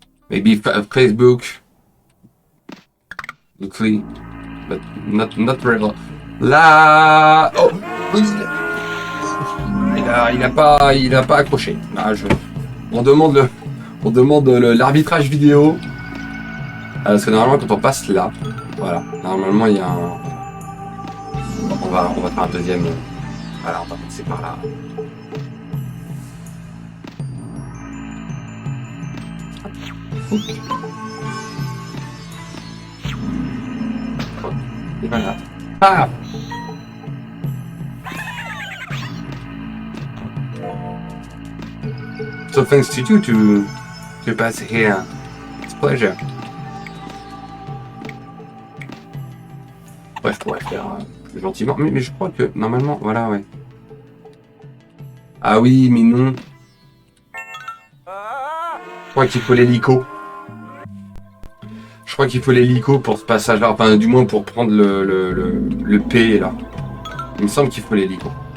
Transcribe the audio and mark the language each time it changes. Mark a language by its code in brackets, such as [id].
[en] Maybe Facebook, luckily, but not really. [fr] Là, oh, il a pas accroché. Là, on demande l'arbitrage vidéo. Parce que normalement, quand on passe là, voilà, normalement, il y a un... On va faire un deuxième... Voilà, on va passer par là. Et voilà. Ah! [en] So thanks to you to pass here. It's a pleasure. [fr] Ouais, je pourrais faire plus gentiment, mais je crois que normalement, voilà, ouais. Ah oui, mais non. Je crois qu'il faut l'hélico. Je crois qu'il faut l'hélico pour ce passage-là, enfin du moins pour prendre le P là. Il me semble qu'il faut l'hélico.